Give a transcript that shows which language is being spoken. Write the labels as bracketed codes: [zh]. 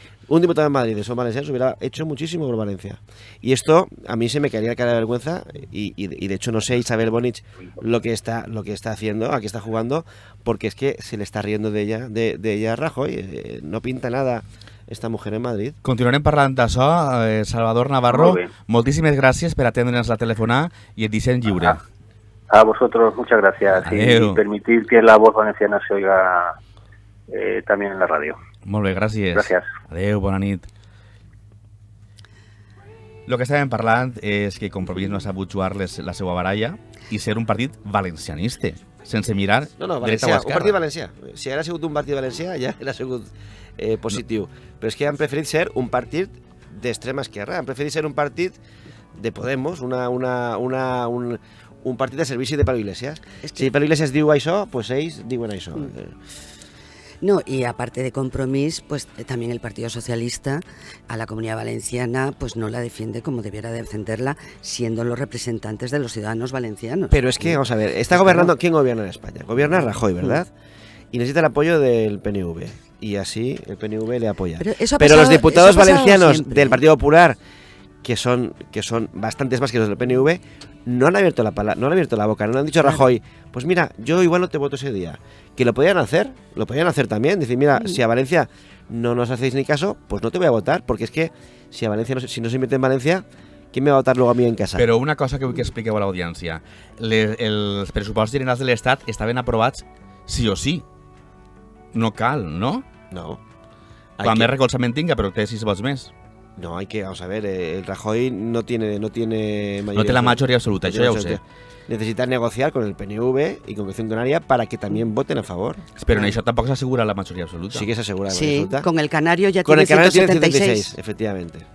[es] Un diputado en Madrid de son valencianos hubiera hecho muchísimo por Valencia. Y esto a mí se me caería la cara de vergüenza y de hecho no sé Isabel Bonich lo que está haciendo, a qué está jugando, porque es que se le está riendo de ella Rajoy. No pinta nada esta mujer en Madrid. [ca] Continuarem parlant d'això. Salvador Navarro, moltíssimes gràcies per atendre'ns la telefonada i et deixem lliure. [es] A vosotros, muchas gracias. [ca] Adeu. [es] Y permitir que la voz valenciana se oiga también en la radio. [ca] Molt bé, gràcies. Gràcies. Adéu, bona nit. El que estàvem parlant és que Compromís no ha sabut jugar la seva baralla i ser un partit valencianista, sense mirar dreta o esquerra. Un partit valencià. Si hagués sigut un partit valencià ja hauria sigut positiu. Però és que han preferit ser un partit d'extrema esquerra. Han preferit ser un partit de Podemos, un partit de servici de Pablo Iglesias. Si Pablo Iglesias diu això, pues ells diuen això. [es] No, y aparte de Compromís, pues también el Partido Socialista a la Comunidad Valenciana pues no la defiende como debiera defenderla, siendo los representantes de los ciudadanos valencianos. Pero es que, vamos a ver, está gobernando, ¿quién gobierna en España? Gobierna Rajoy, ¿verdad? Y necesita el apoyo del PNV. Y así el PNV le apoya. Pero los diputados valencianos del Partido Popular, que son bastantes más que los del PNV, no han abierto la boca, no han dicho a Rajoy, pues mira, yo igual no te voto ese día. Que lo podían hacer también. Decir, mira, si a Valencia no nos hacéis ni caso, pues no te voy a votar, porque es que si a Valencia si no se invierte en Valencia, ¿quién me va a votar luego a mí en casa? [ca] Però una cosa que vull que expliqueu a l'audiència. Els pressupostos generals de l'Estat estaven aprovats sí o sí. No cal, ¿no? No. Quan més recolzament tinga, però té 6 vots més. [es] No, vamos a ver, el Rajoy no tiene mayoría. [ca] No té la [es] mayoría [ca] absoluta, això ja ho sé. [es] Necesitan negociar con el PNV y con Coalición Canaria para que también voten a favor. Pero en eso tampoco se asegura la mayoría absoluta. Sí que se asegura la mayoría absoluta. Con el Canario ya con tiene el Canario 176. Tiene efectivamente.